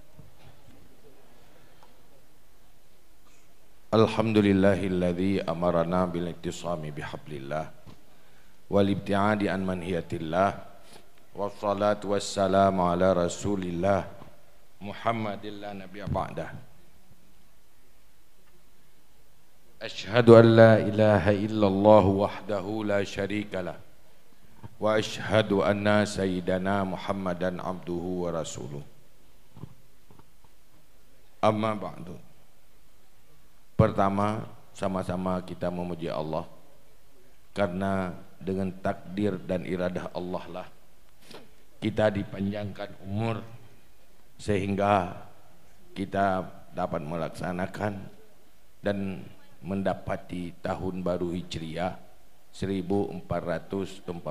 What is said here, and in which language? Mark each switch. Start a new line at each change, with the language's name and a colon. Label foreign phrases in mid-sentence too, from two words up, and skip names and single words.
Arabic: الحمد لله الذي أمرنا بالاعتصام بحبل الله والابتعاد عن منهيات الله والصلاة والسلام على رسول الله محمد لا نبي بعده. أشهد أن لا إله إلا الله وحده لا شريك له وأشهد أن سيدنا محمدا عبده ورسوله. أما بعد.
Malay: Pertama, sama-sama kita memuji Allah, karena dengan takdir dan iradah Allah lah kita dipanjangkan umur sehingga kita dapat melaksanakan dan mendapati tahun baru Hijriah 1446.